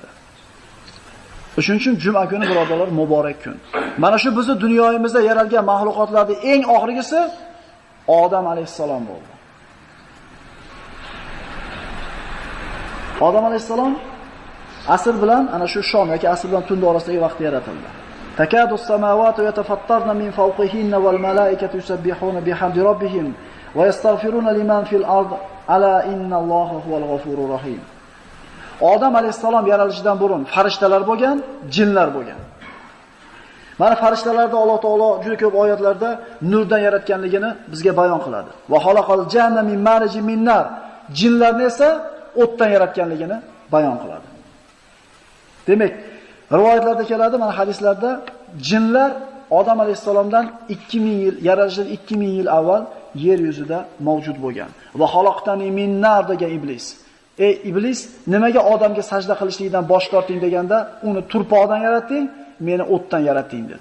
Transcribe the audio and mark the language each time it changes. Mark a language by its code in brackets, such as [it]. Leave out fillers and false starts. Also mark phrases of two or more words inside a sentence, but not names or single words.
[uz] Shuning uchun juma kuni birodarlar muborak kun. Mana shu bizning dunyoyimizda yaralgan mahluqotlarning eng oxirgisi Odam alayhissalom bo'ldi. Odam alayhissalom asr bilan ana shu shom yoki asr bilan tund orasidagi vaqtda yaratildi. [ar] تكاد السماوات يتفطرن من فوقهن والملائكة يسبحون بحمد ربهم ويستغفرون لمن في الأرض ألا إن الله هو الغفور الرحيم. [uz] Odam alayhissalom yaralishidan burun farishtalar bo'lgan, jinlar bo'lgan. Mana farishtalarda Alloh taolo juda ko'p oyatlarda nurdan yaratganligini bizga bayon qiladi. [ar] وخلق الجان من مارج من نار. [uz] Jinlarni esa o'tdan yaratganligini bayon qiladi. Demak, rivoyatlarda keladi, mana hadislarda jinlar Odam alayhissalomdan 2000 yil, yaralishidan 2000 yil avval yer yuzida mavjud bo'lgan. [ar] وخلقتني من نار [uz] degan iblis. Ey iblis, nimaga odamga sajda qilishlikdan bosh torting deganda, uni turpoqdan yaratding, meni o'tdan yaratding dedi.